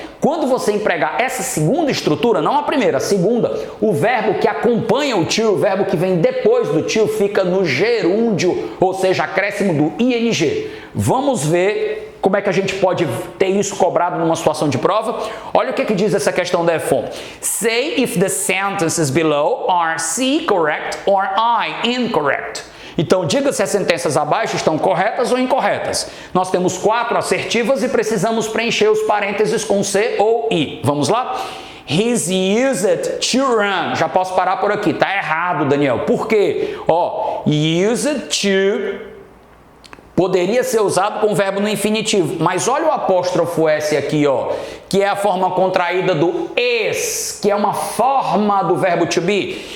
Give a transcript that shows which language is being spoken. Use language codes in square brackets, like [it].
[pt] Quando você empregar essa segunda estrutura, não a primeira, a segunda, o verbo que acompanha o to, o verbo que vem depois do to, fica no gerúndio, ou seja, acréscimo do ing. Vamos ver como é que a gente pode ter isso cobrado numa situação de prova? Olha o que diz essa questão da EFON. [en] Say if the sentences below are C correct or I incorrect. [pt] Então, diga se as sentenças abaixo estão corretas ou incorretas. Nós temos 4 assertivas e precisamos preencher os parênteses com C ou I. Vamos lá? [en] He's used to run. [pt] Já posso parar por aqui. Tá errado, Daniel. Por quê? Used to poderia ser usado com o verbo no infinitivo, mas olha o apóstrofo S aqui, que é a forma contraída do is, que é uma forma do verbo to be.